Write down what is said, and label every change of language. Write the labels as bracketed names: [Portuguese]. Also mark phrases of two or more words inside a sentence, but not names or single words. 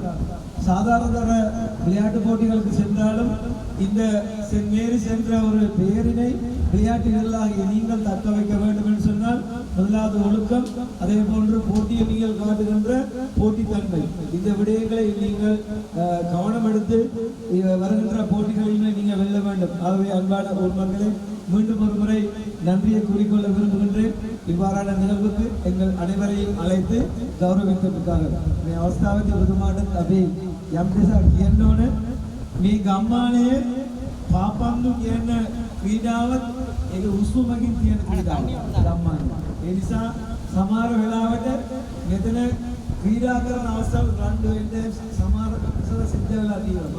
[Tamil] சாதாரண விளையாட்டு போட்டிகளுக்கு சென்றாலும் இந்த சென்ட் மேரிஸ் என்ற ஒரு பெயரினை விளையாட்டுகளாகிய நீங்கள் தக்க வைக்க வேண்டும் என்று சொன்னால் முதலாவது ஒழுக்கம், அதே போன்று போட்டியில் நீங்கள் காட்டுகின்ற போட்டித்தன்மை, இந்த விடயங்களை நீங்கள் கவனம் எடுத்து வருகின்ற போட்டிகளில் நீங்கள் வெல்ல வேண்டும். ஆகவே அன்பான உண்மங்களே, மீண்டும் ஒரு முறை நன்றியை கூறிக்கொள்ள விரும்புகின்றேன். இவ்வாறான நிகழ்வுக்கு எங்கள் அனைவரையும் அழைத்து கௌரவித்ததற்காக [Sinhala] අවස්ථාවේදී ඔබතුමාට අපි යම් දෙයක් කියන්න ඕන. මේ ගම්මානයේ පාපන්දු කියන ක්‍රීඩාවත් ඒක උස්මකින් තියෙන ක්‍රීඩාවක් ගම්මානයේ. ඒ නිසා සමහර වෙලාවට මෙතන ක්‍රීඩා කරන අවස්ථාව රණ්ඩු වෙන්න සමහර සිද්ධ වෙලා තියෙනවා.